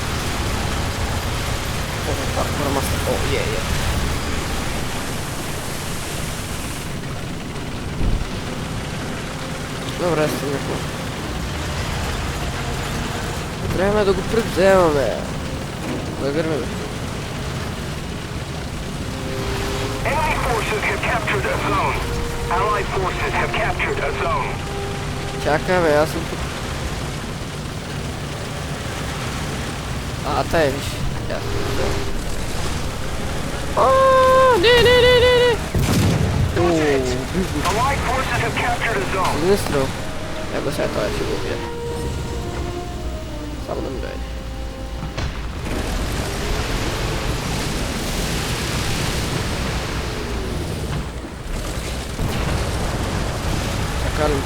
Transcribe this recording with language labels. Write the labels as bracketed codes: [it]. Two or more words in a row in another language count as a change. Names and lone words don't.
[bg] Паркура маста. Добре, стигнахме. Време да го превземаме. Да гърмим. [en] Enemy forces have captured a zone. Allied forces have captured a zone. [bg] Чакай, бе, аз съм тук. Тая виж. Не. [en] Allied forces have captured a zone. [bg] Един стрел. Его сега това ще го убия. Само да ми дойде. Чакалим.